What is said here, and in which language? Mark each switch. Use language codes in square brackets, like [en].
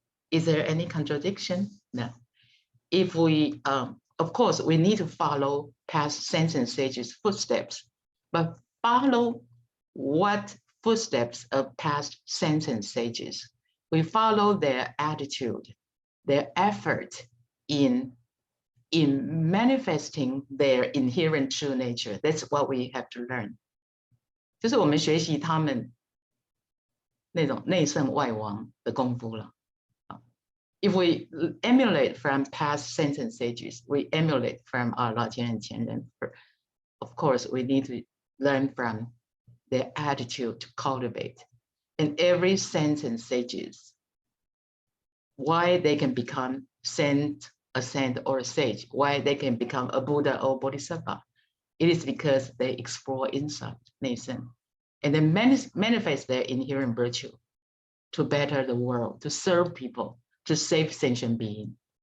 [en] Is there any contradiction? No. If we, of course, we need to follow past saints and sages' footsteps, but follow what footsteps of past saints and sages? We follow their attitude, their effort in manifesting their inherent true nature. That's what we have to learn. [zh] 就是我们学习他们那种内圣外王的功夫了。 [en] If we emulate from past saints and sages, we emulate from our 老前人前人. Of course, we need to learn from their attitude to cultivate. And every saint and sages, why they can become a saint or a sage, why they can become a Buddha or Bodhisattva, it is because they explore inside, 内圣, and then manifest their inherent virtue to better the world, to serve people, to save sentient beings.